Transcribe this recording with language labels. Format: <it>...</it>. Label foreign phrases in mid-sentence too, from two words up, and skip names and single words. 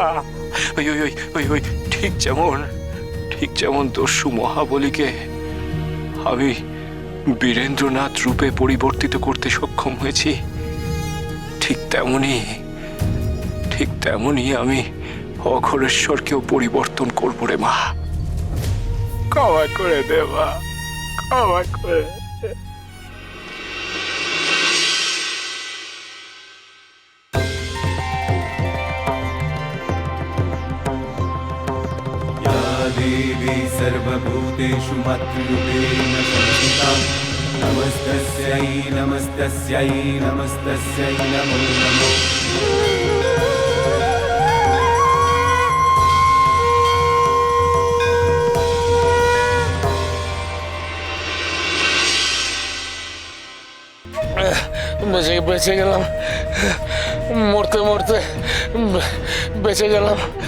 <bn>ওই ওই ওই ওই ওই ঠিক যেমন দস্যু মহাবলীকে আমি বীরেন্দ্রনাথ রূপে পরিবর্তিত করতে সক্ষম হয়েছি, ঠিক তেমনি আমি অঘোরেশ্বরকেও পরিবর্তন করবো রে মা। ক্ষমা করে দে মা, ক্ষমা করে দে।</bn> <sa>देवी सर्वभूतेषु मातृरूपेण संस्थिता नमस्तस्यै नमस्तस्यै नमस्तस्यै नमो नमः।</sa> <bn>বেঁচে গেলাম, মরতে মরতে বেঁচে গেলাম।</bn>